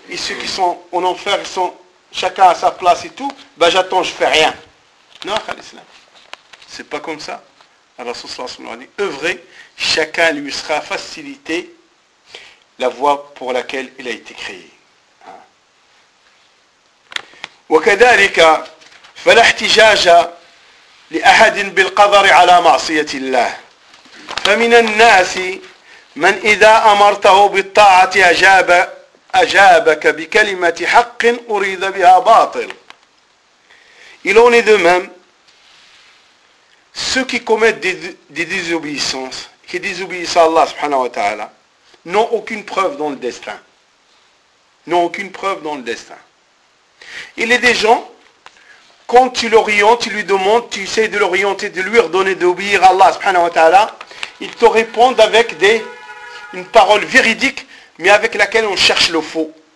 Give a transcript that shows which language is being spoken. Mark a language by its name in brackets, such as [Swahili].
[French] Et ceux qui sont en enfer, ils sont chacun à sa place et tout. Ben j'attends, je ne fais rien. Non, Khalislam. C'est pas comme ça. Alors, ce soir, on a dit, œuvrez, chacun lui sera facilité la voie pour laquelle il a été créé. [Arabic] وكذلك فلا احتجاج لأحد بالقدر على معصية الله فمن الناس من إذا أمرته بالطاعة أجابك بكلمة حق أريد بها باطل. [French] Il en est de même, ceux qui commettent des désobéissances, qui désobéissent à Allah subhanahu wa ta'ala, n'ont aucune preuve dans le destin. Il est des gens, quand tu l'orientes, tu lui demandes, tu essaies de l'orienter, de lui redonner, d'obéir à Allah subhanahu wa ta'ala, ils te répondent avec une parole véridique, mais avec laquelle on cherche le faux.